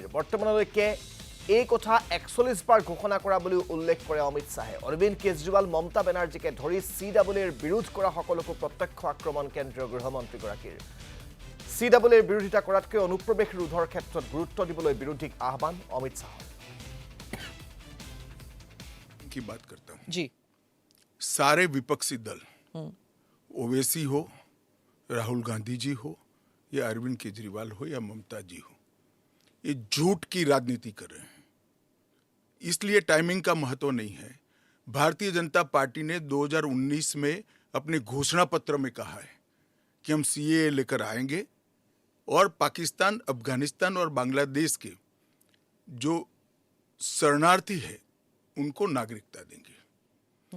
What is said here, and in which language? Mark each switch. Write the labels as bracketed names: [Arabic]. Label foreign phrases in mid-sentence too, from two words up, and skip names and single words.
[Assamese] বৰ্তমানলৈকে এই কথা 41 বাৰ ঘোষণা কৰা বুলি উল্লেখ কৰে অমিত শাহে। অৰবিন্দ কেজৰিৱাল, মমতা বেনাৰ্জীকে ধৰি CAAৰ বিৰোধ কৰা সকলোকো প্ৰত্যক্ষ আক্ৰমণ কেন্দ্ৰীয় গৃহমন্ত্ৰীগৰাকীৰ। CAAৰ বিৰোধিতা কৰাতকৈ অনুপ্ৰৱেশ ৰোধৰ ক্ষেত্ৰত গুৰুত্ব দিবলৈ বিৰোধীক আহ্বান অমিত শাহৰ। [Hindi] की बात करता हूं जी। सारे विपक्षी दल ओवैसी हो, राहुल गांधी जी हो, या अरविंद केजरीवाल हो, या ममता जी हो, ये झूठ की राजनीति कर रहे हैं। इसलिए टाइमिंग का महत्व नहीं है। भारतीय जनता पार्टी ने 2019 में अपने घोषणा पत्र में कहा है कि हम CAA लेकर आएंगे और पाकिस्तान, अफगानिस्तान और बांग्लादेश के जो शरणार्थी है उनको नागरिकता देंगे।